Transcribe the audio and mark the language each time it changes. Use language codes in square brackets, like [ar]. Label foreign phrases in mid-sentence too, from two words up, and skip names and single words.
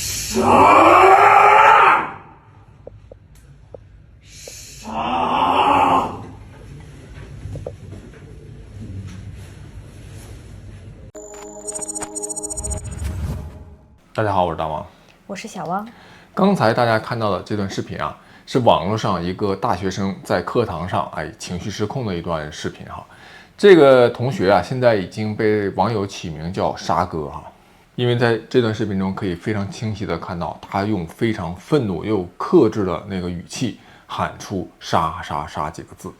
[zh] 杀！杀！大家好，我是大王，我是小汪。刚才大家看到的这段视频啊，是网絡上一个大学生在課堂上情緒失控的一段視頻哈。這個同學啊，現在已經被網友起名叫沙哥哈，因為在這段視頻中可以非常清晰的看到，他用非常憤怒又克制的那個語氣喊出"殺殺殺"幾個字。